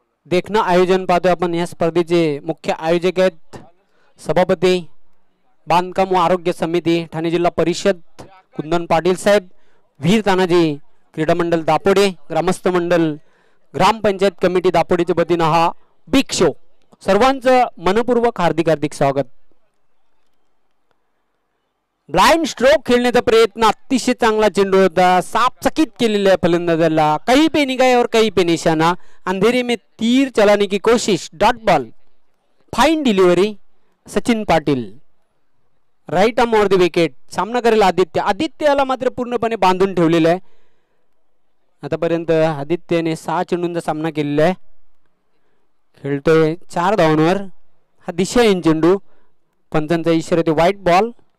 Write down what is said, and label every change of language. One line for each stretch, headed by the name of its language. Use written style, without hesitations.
Marathi: देखणं आयोजन पाहतोय आपण. या स्पर्धेचे मुख्य आयोजक आहेत सभापती बांधकाम व आरोग्य समिती ठाणे जिल्हा परिषद कुंदन पाटील साहेब, वीर तानाजी क्रीडा मंडळ दापोडे, ग्रामस्थ मंडळ ग्रामपंचायत कमिटी दापोडेच्या वतीनं हा बिग शो. सर्वांचं मनपूर्वक हार्दिक हार्दिक स्वागत. ब्लाइंड स्ट्रोक खेळण्याचा प्रयत्न अतिशय चांगला चेंडू होता. साफ चकित केलेला फलंदाजाला.
Hindi: कहीं पे निगाह और कहीं पे निशाना. अंधेरे में तीर चलाने की कोशिश.
English: Dot ball. Fine delivery Sachin Patil. Right arm over the wicket.
Marathi: सामना करेल आदित्य. आदित्याला मात्र पूर्णपणे बांधून ठेवलेलं आहे. आतापर्यंत आदित्यने 6 चेंडूंचा सामना केलेला आहे. खेळतोय 4 धावांवर. हा दिशाहीन चेंडू. पंचांचा इशारा ते व्हाईट बॉल.